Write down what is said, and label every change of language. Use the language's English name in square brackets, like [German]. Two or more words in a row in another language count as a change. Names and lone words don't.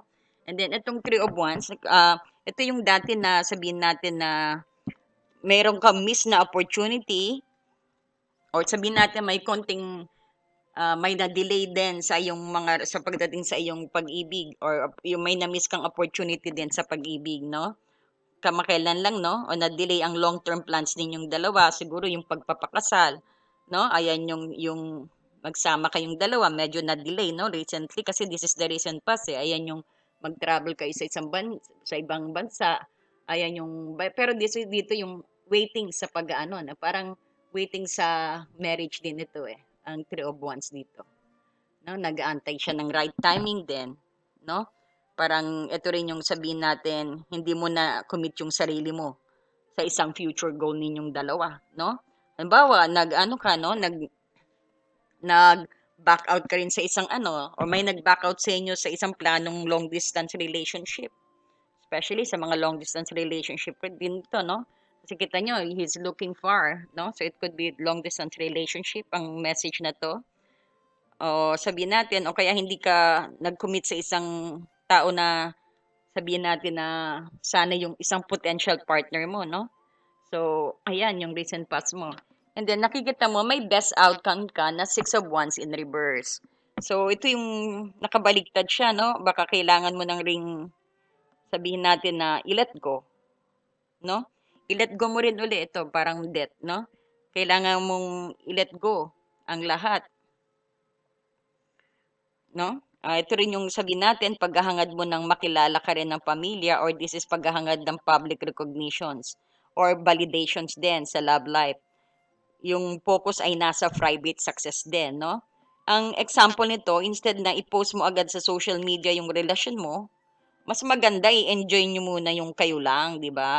[Filipino] And then, itong Three of Wands, ito yung dati na sabihin natin na mayroon kang miss na opportunity or sabihin natin may konting may na-delay din sa iyong mga sa pagdating sa iyong pag-ibig or yung may na-miss kang opportunity din sa pag-ibig, no? Kamakailan lang, no? O na-delay ang [English] long-term plans [Filipino] ninyong dalawa, siguro yung pagpapakasal, no? Ayan yung magsama kayong dalawa, medyo na-delay, no? [English] Recently kasi this is the recent past, [Filipino] eh. Ayan yung mag-travel kayo sa sa ibang bansa. Ayan yung pero dito yung waiting sa pag-aano, na parang waiting sa marriage din ito eh. Ang Three of Wands dito, no? Nag-aantay siya ng [English] right timing [Filipino] din, no? Parang ito rin yung sabihin natin, hindi mo na commit yung sarili mo sa isang [English] future goal [Filipino] ninyong dalawa, no? Halimbawa, nag-ano ka, no? Nag-back out ka rin sa isang ano, or may nag-back out sa inyo sa isang planong [English] long distance relationship. [Filipino] Especially sa mga [English] long distance relationship [Filipino] din to, no? Kasi kita nyo, [English] he's looking far, no? So it could be long distance relationship [Filipino] ang message na to. O sabihin natin, o kaya hindi ka nag-commit sa isang tao na sabihin natin na sana yung isang potential partner mo, no? So, ayan yung recent past mo. And then, nakikita mo, may [English] best outcome [Filipino] ka na Six of Wands in reverse. So, ito yung nakabaliktad siya, no? Baka kailangan mo ng ring, sabihin natin na i-let go, no? I-let go mo rin uli ito, parang death, no? Kailangan mong i-let go ang lahat, no? Ito rin yung sabihin natin, paghahangad mo ng makilala ka rin ng pamilya or this is paghahangad ng [English] public recognitions or validations [Filipino] din sa love life. Yung focus ay nasa [English] private success [Filipino] din, no? Ang example nito, instead na i-post mo agad sa [English] social media [Filipino] yung relasyon mo, mas maganda i-enjoy nyo muna yung kayo lang, di ba?